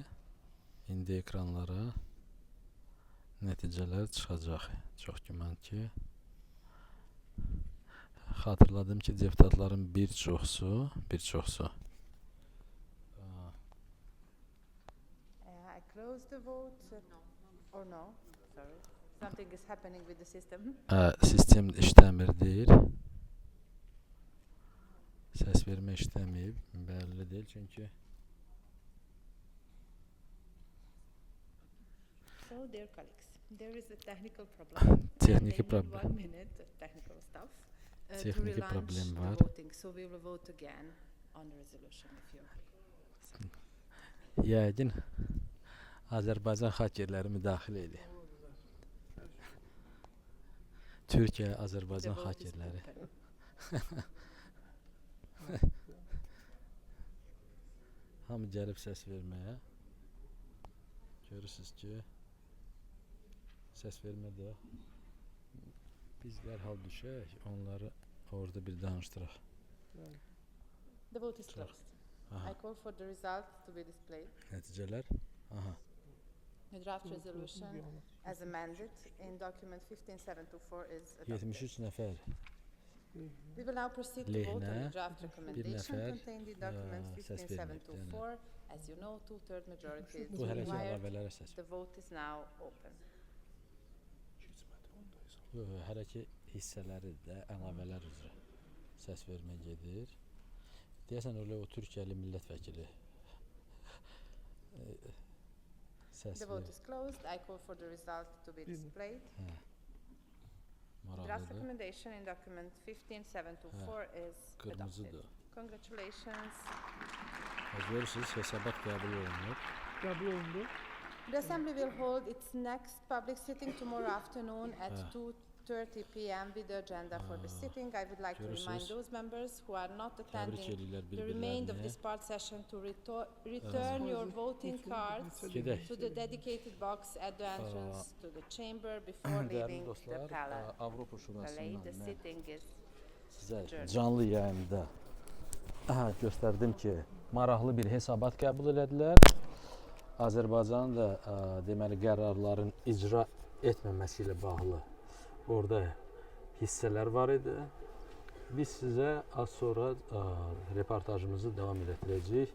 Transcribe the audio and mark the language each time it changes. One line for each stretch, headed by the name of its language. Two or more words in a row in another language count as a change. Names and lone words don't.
Azerbaijani: İndi ekranlara nəticələr çıxacaq. Çox güman ki. Xatırladım ki, deputatların bir çoxsu
English: I close the vote. Or no? Sorry. Something is happening with the system.
Azerbaijani: Sistem işləmir deyil. Səs vermə işləməyib. Bəlli deyil çünki.
English: So, dear colleagues, there is a technical problem.
Azerbaijani: Texniki
English: And they need
Azerbaijani: problem.
English: 1 minute of technical stuff to
Azerbaijani: Texniki
English: relaunch
Azerbaijani: problem
English: the
Azerbaijani: var.
English: voting. So we will vote again on the resolution if you agree.
Azerbaijani: Yəqin Azərbaycan xakerləri müdaxilə edir. Türkiyə,
English: The
Azerbaijani: Azərbaycan
English: vote is
Azerbaijani: xakerləri.
English: open.
Azerbaijani: Hamı gəlib səs verməyə. Görürsünüz ki, səs vermədə biz dərhal düşək, onları orada bir danışdıraq.
English: The vote is closed. Aha. I call for the result to be displayed.
Azerbaijani: Nəticələr. Aha.
English: The draft resolution as amended in document 15724 is adopted.
Azerbaijani: 73 nəfər.
English: We will now proceed to vote on the
Azerbaijani: Lehne,
English: draft recommendation
Azerbaijani: nəfər,
English: contained in document
Azerbaijani: səs verməkdir,
English: 15724. As you know, 2/3 majority is
Azerbaijani: Bu hələ ki
English: required.
Azerbaijani: əlavələrə səs.
English: The vote is now open.
Azerbaijani: Hələ ki hissələri də əlavələr üzrə səs vermə gedir. Deyəsən öyle o Türkiyəli millət vəkili səs
English: The vote
Azerbaijani: verir.
English: is closed. I call for the result to be displayed. Draft
Azerbaijani: Maraqlıdır.
English: recommendation in document 15724 is adopted.
Azerbaijani: Qırmızıdır.
English: Congratulations.
Azerbaijani: Görürsünüz hesabat qəbul olunur.
English: The Assembly will hold its next public sitting tomorrow afternoon at 2:30 p.m. with the agenda for the sitting. I would like to remind
Azerbaijani: Görürsünüz.
English: those members who are not
Azerbaijani: Təbrik
English: attending
Azerbaijani: edirlər
English: the remainder of
Azerbaijani: bir-birlərini.
English: this part session to return your voting cards
Azerbaijani: Gedək.
English: to the dedicated box at the entrance to the chamber before
Azerbaijani: Dəyərli
English: leaving the
Azerbaijani: dostlar,
English: palace.
Azerbaijani: Avropa
English: The
Azerbaijani: Şurasından mən
English: sitting is
Azerbaijani: sizə
English: adjourned.
Azerbaijani: canlı yayımda göstərdim ki, maraqlı bir hesabat qəbul elədilər. Azərbaycanın da deməli qərarların icra etməməsi ilə bağlı orada hissələr var idi. Biz sizə az sonra reportajımızı davam etdirəcəyik.